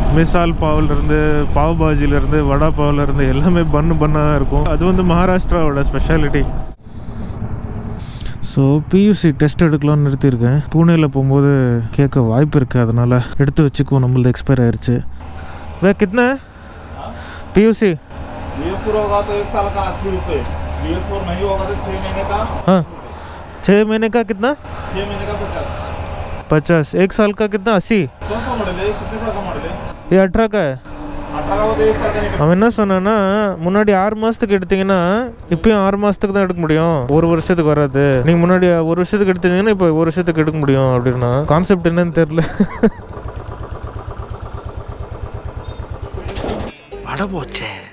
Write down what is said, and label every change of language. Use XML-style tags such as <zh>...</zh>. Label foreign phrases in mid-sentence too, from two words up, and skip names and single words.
<ta>மிசால் பாவிலேருந்து, பாவ் பாஜிலேருந்து, வடா பாவிலேருந்து எல்லாமே பன்னாக தான் இருக்கும். அது வந்து மகாராஷ்டிராவோட ஸ்பெஷாலிட்டி. ஸோ பியூசி டெஸ்ட் எடுக்கலாம்னு நிறுத்தியிருக்கேன். பூனேயில் போகும்போது கேட்க வாய்ப்பு இருக்குது, அதனால் எடுத்து வச்சுக்குவோம். நம்மளது எக்ஸ்பயர் ஆயிடுச்சு.</ta> <hi>वे कितना</hi> <ta>பியூசி?</ta> <hi>BS4 नहीं होगा तो 6 महीने का। हाँ 6 महीने का कितना? 6 महीने का 50। 50। 1 साल का कितना? 80। कौन सा मॉडल है? कितने साल का मॉडल है? ये 18 का है। 18 का वो तो 1 साल का निकल।</hi> <ta>அவன் என்ன சொன்னான்னா, முன்னாடி 6 மாதத்துக்கு எடுத்தீங்கன்னா இப்போயும் 6 மாதத்துக்கு தான் எடுக்க முடியும், 1 வருஷத்துக்கு வராது. நீங்கள் முன்னாடி 1 வருஷத்துக்கு எடுத்தீங்கன்னா இப்போ 1 வருஷத்துக்கு எடுக்க முடியும் அப்படின்னா கான்செப்ட் என்னன்னு தெரியல. பட போச்சே.</ta>